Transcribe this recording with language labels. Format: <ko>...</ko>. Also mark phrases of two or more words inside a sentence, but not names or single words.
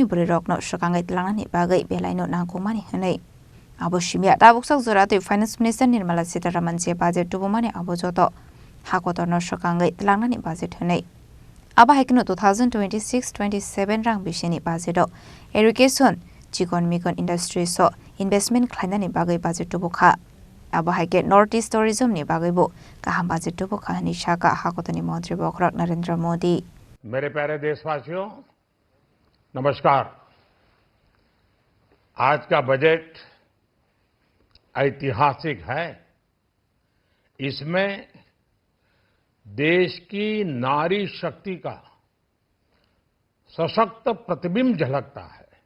<trp>burirok no shakangai tlangani bagai belaino nangkumani hanai aboshimia tabuksak zorati</trp> <en>Finance Minister</en> <trp>Nirmala Sitharaman je budget tubumani abojoto Hakotono shakangai tlangani budget hanai abahikino 2026-27 rang bisini budget irrigation Jikon Mikon Industry so investment khlainani bagai budget tubukha Abahike North East Tourism ni bagaibo kaham budget to kahani shaka Hakotoni Mantri Bokrang Narendra Modi</trp> <hi>मेरे प्यारे देशवासियों नमस्कार। आज का बजट ऐतिहासिक है। इसमें देश की नारी शक्ति का सशक्त प्रतिबिंब झलकता है।</hi>